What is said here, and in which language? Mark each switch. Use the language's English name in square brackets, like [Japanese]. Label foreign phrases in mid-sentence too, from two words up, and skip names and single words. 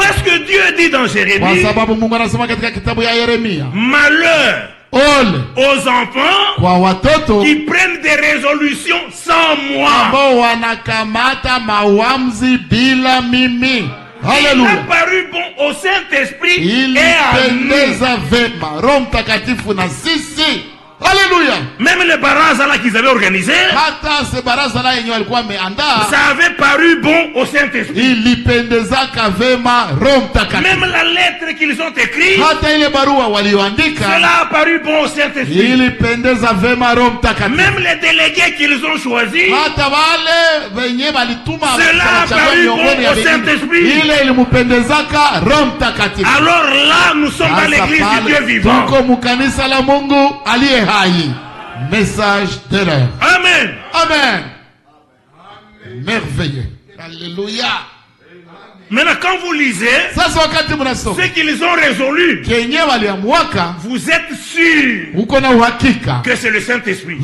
[French] Parce que Dieu dit dans Jérémie, [Swahili] kwa sababu Mungu anasema katika kitabu ya Yeremia, [French] malheur aux enfants [Swahili] kwa watoto [French] qui prennent des résolutions sans moi. [Swahili] Ambao wanakamata mawamzi bila mimi. Haleluya. [French] Il a paru bon au Saint-Esprit et à nous. [Swahili] Vema Roho Mtakatifu na sisi. [French] Alléluia. Même les baraza là qu'ils avaient organisé, [Swahili] hata se baraza là yenyewe walikuwa wameandaa, [French] ça avait paru bon au Saint-Esprit. [Swahili] Ilipendezaka vema Roho Mtakatifu. [French] Même la lettre qu'ils ont écrite, [Swahili] hata ile barua walioandika, [French] cela a paru bon au Saint-Esprit. [Swahili] Ilipendeza vema Roho Mtakatifu. [French] Même les délégués qu'ils ont choisis, [Swahili] hata wale wenye walituma, [French] cela a paru bon au Saint-Esprit. [Swahili] Ile ilimpendezaka Roho Mtakatifu. [French] Alors là, nous sommes dans l'église du Dieu vivant. [Swahili] Tuko mukanisa la Mungu aliye hai. [French] Message de l'heure. Amen. Amen. Merveilleux. Alléluia. Maintenant, quand vous lisez ce qu'ils ont résolu, vous êtes sûr que c'est le Saint-Esprit.